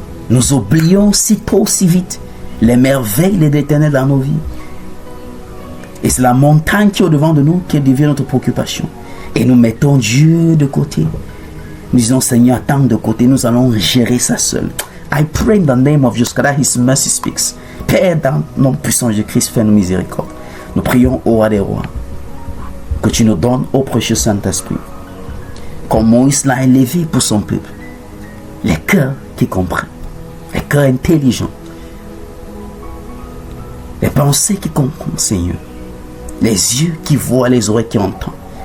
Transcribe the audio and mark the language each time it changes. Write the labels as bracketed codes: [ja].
[fr] Nous oublions si tôt, si vite les merveilles de l'Éternel dans nos vies. Et c'est la montagne qui est au-devant de nous qui devient notre préoccupation. Et nous mettons Dieu de côté. Nous disons, Seigneur, attends de côté, nous allons gérer ça seul. [en] I pray in the name of Jesus, that His mercy speaks. [fr] Père, dans le nom puissant de Christ, fais-nous miséricorde. Nous prions au roi des rois, que tu nous donnes au précieux Saint-Esprit, comme Moïse l'a élevé pour son peuple, les cœurs qui comprennent, les cœurs intelligents, les pensées qui comprennent, Seigneur, les yeux qui voient, les oreilles qui entendent.